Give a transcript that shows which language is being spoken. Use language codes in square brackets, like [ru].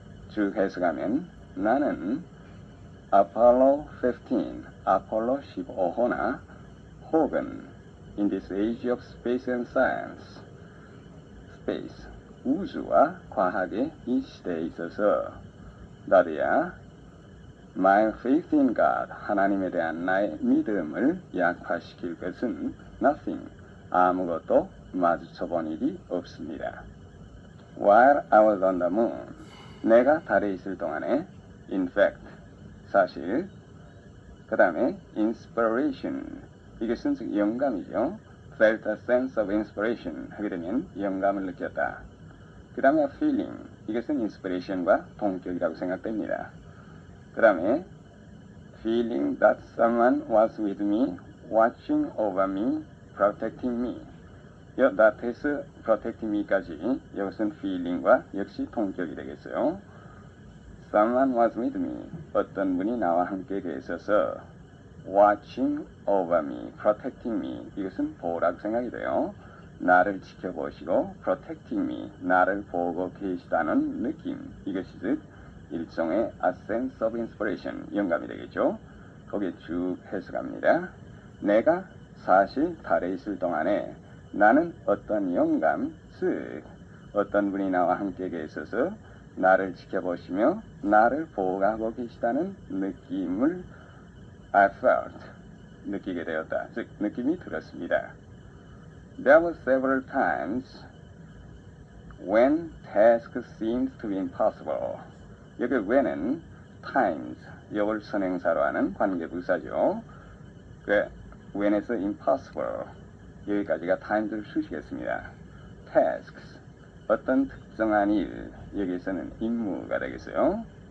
[ko] 쭉 해석하면 나는 Apollo 15, 아폴로 15호나 혹은 [en] in this age of space and science, [ko] space, 우주와 과학의 이 시대에 있어서 나도야 [en] my faith in God, [ko] 하나님에 대한 나의 믿음을 약화시킬 것은 nothing, 아무것도 마주쳐본 일이 없습니다. [en] While I was on the moon, [ko] 내가 달에 있을 동안에 [en] in fact, [ko] 사실, 그 다음에 inspiration, 이것은 즉 영감이죠. [en] felt a sense of inspiration [ko] 하게 되면 영감을 느꼈다. 그 다음에 feeling, 이것은 inspiration과 동격이라고 생각됩니다. 그 다음에 [en] feeling that someone was with me, watching over me, protecting me. [ko] that에서 [en] protecting me [ko] 까지 이것은 feeling과 역시 동격이 되겠어요. [en] Someone was with me. [ko] 어떤 분이 나와 함께 계셔서 [en] watching over me, protecting me. [ko] 이것은 보호라고 생각이 돼요. 나를 지켜보시고 [en] protecting me, [ko] 나를 보고 계시다는 느낌. 이것이 즉 일종의 [en] a sense of inspiration, [ko] 영감이 되겠죠. 거기에 쭉 해석합니다. 내가 사실 달에 있을 동안에 나는 어떤 영감, 즉 어떤 분이 나와 함께 계셔서 나를 지켜보시며 나를 보호하고 계시다는 느낌을 [en] I felt, [ko] 느끼게 되었다. 즉 느낌이 들었습니다. [en] There were several times when tasks seemed to be impossible. [ko] 여기 when은 times, 이걸 선행사로 하는 관계부사죠. 그 when에서 impossible, 여기까지가 times를 수식했습니다. tasks, 어떤 특정한 일, 여기서는 임무가 되겠어요.